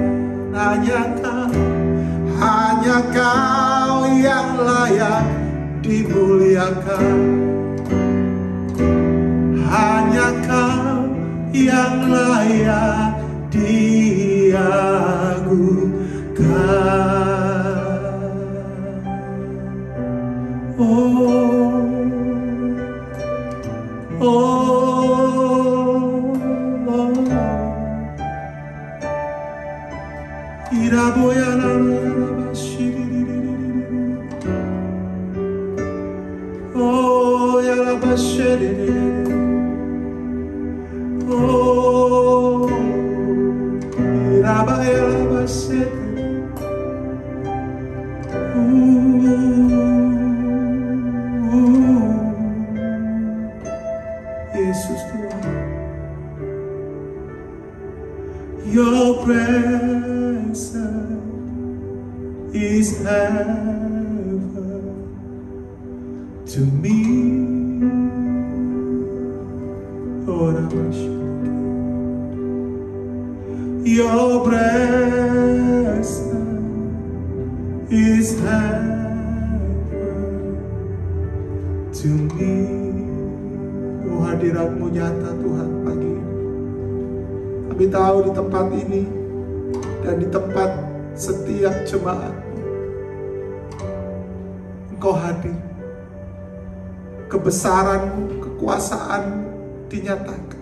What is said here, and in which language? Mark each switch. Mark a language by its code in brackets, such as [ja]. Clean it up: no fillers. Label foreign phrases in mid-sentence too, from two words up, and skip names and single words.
[id] Hanya Kau yang layak dimuliakan. Hanya Kau yang layak diagungkan. Oh, Iraboya la oh ya la bashiri. Oh, Irabaya la bashiri. Yesus Tuhan, [en] Your presence is heaven to me. Oh, Your presence is heaven to me. [id] Oh, hadirat-Mu nyata Tuhan pagi ini. Kami tahu di tempat ini dan di tempat setiap jemaat Engkau hadir. Kebesaran-Mu, kekuasaan-Mu dinyatakan.